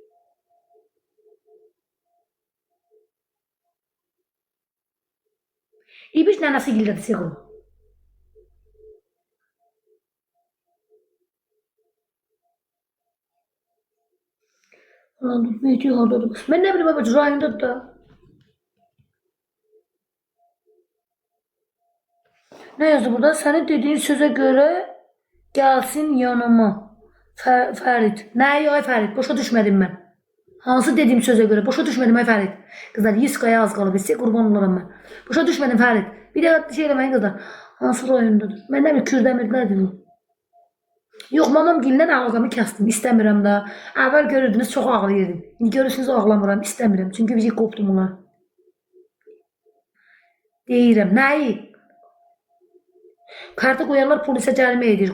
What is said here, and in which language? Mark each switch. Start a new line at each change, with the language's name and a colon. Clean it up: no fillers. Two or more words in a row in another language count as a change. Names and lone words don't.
Azerbaijani: İbiş nənəsi gildədir, Seğul. Ulan dur, Mehdi hardadır? Mən nə bilim, babacı, rayondadır da.
Turkish: Ne yazdı burada? Senin dediğin söze göre gelsin yanıma. Ferit. Ne ay Ferit? Boşa düşmedim ben. Hansı dediğim söze göre? Boşa düşmedim ay Ferit. Kızlar 100 kaya az kalıb. Size kurban olurum ben. Boşa düşmedim Ferit. Bir de şey demeyin kızlar.
Azerbaijani: Hansı rayondadır?
Turkish: Ben ne bir Kürdemir'dedir bu.
Azerbaijani: Yox, mamam gildən ağlamı kəsdim. İstəmirəm də. Əvvəl görürdünüz, çox ağlayırdım. İndi görürsünüz, ağlamıram. İstəmirəm. Çünki bir şey qopdum ona. Deyirəm. Nəyi? Kartı qoyanlar polisə cərimə edir.